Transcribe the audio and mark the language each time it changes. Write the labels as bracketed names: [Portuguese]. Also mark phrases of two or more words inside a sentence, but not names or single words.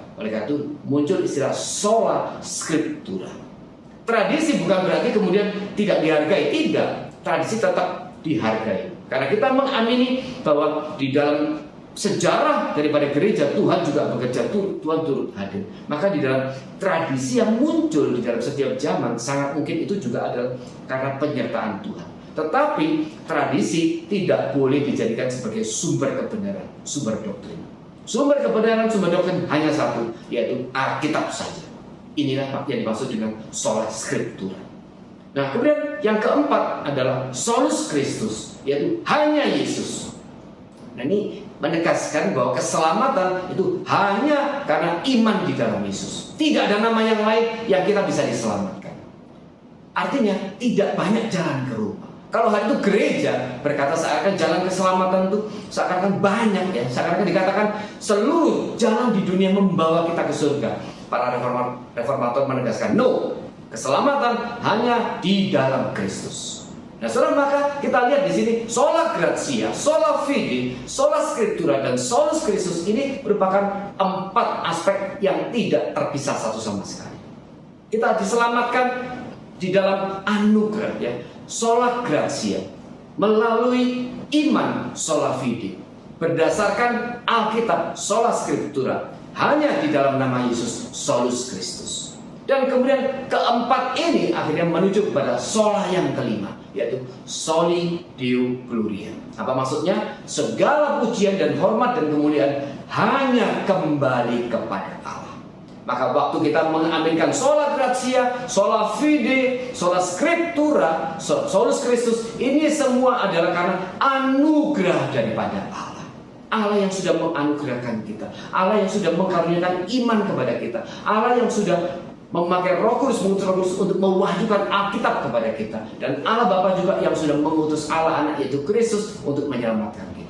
[Indonesian] Oleh karena itu muncul istilah [Latin] sola scriptura. [Indonesian] Tradisi bukan berarti kemudian tidak dihargai, tidak. Tradisi tetap dihargai. Karena kita mengamini bahwa di dalam sejarah daripada gereja, Tuhan juga bekerja, Tuhan turut hadir. Maka di dalam tradisi yang muncul di dalam setiap zaman, sangat mungkin itu juga adalah karena penyertaan Tuhan. Tetapi tradisi tidak boleh dijadikan sebagai sumber kebenaran, sumber doktrin. Sumber kebenaran, sumber doktrin hanya satu, yaitu Alkitab saja. Inilah yang dimaksud dengan [Latin] sola scriptura. [Indonesian] Nah, kemudian yang keempat adalah [Latin] solus Christus, [Indonesian] yaitu hanya Yesus. Nah, ini menegaskan bahwa keselamatan itu hanya karena iman di dalam Yesus. Tidak ada nama yang lain yang kita bisa diselamatkan. Artinya tidak banyak jalan ke rumah. Kalau hari itu gereja berkata seakan jalan keselamatan itu seakan banyak ya, seakan dikatakan seluruh jalan di dunia membawa kita ke surga. Para reformator menegaskan no, keselamatan hanya di dalam Kristus. Nah, saudara, maka kita lihat di sini [Latin] sola gratia, sola fide, sola scriptura [Indonesian] dan [Latin] solus Christus [Indonesian] ini merupakan 4 aspek yang tidak terpisah satu sama sekali. Kita diselamatkan di dalam anugerah ya, [Latin] sola gratia, [Indonesian] melalui iman [Latin] sola fide, [Indonesian] berdasarkan Alkitab [Latin] sola scriptura, [Indonesian] hanya di dalam nama Yesus [Latin] solus Christus. [Indonesian] Dan kemudian keempat ini akhirnya menuju kepada sola yang kelima, yaitu [Latin] soli Deo Gloria. [Indonesian] Apa maksudnya? Segala pujian dan hormat dan kemuliaan hanya kembali kepada Allah. Maka waktu kita mengaminkan [Latin] sola gratia, sola fide, sola scriptura, solus Christus, [Indonesian] ini semua adalah karena anugerah daripada Allah. Allah yang sudah menganugerahkan kita, Allah yang sudah mengkaruniakan iman kepada kita, Allah yang sudah memakai Roh Kudus, mengutus Roh Kudus untuk mewahyukan Alkitab kepada kita, dan Allah Bapa juga yang sudah mengutus Allah Anak yaitu Kristus untuk menyelamatkan kita.